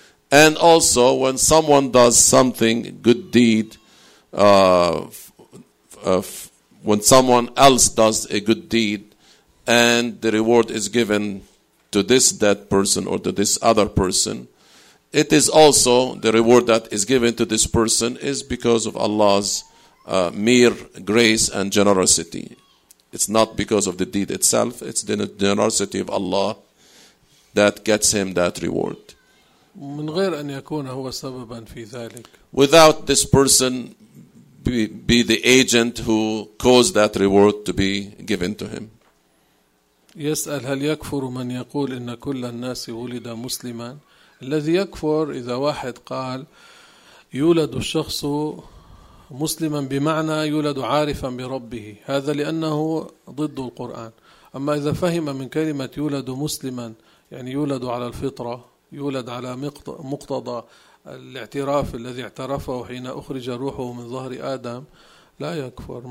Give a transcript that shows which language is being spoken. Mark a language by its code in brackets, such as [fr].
[en] And also, when someone does something, good deed, when someone else does a good deed, and the reward is given to this dead person or to this other person, it is also the reward that is given to this person is because of Allah's mere grace and generosity. It's not because of the deed itself. It's the generosity of Allah that gets him that reward. [ar] من غير أن يكون هو سببا في ذلك. [en] Without this person be the agent who caused that reward to be given to him. [ar] يسأل هل يكفر من يقول إن كل الناس ولد مسلما؟ الذي يكفر إذا واحد قال يولد الشخص مسلما بمعنى يولد عارفا بربه، هذا لأنه ضد القرآن. أما إذا فهم من كلمة يولد مسلما يعني يولد على الفطرة، يولد على مقتضى الاعتراف الذي اعترفه حين أخرج روحه من ظهر آدم، لا يكفر.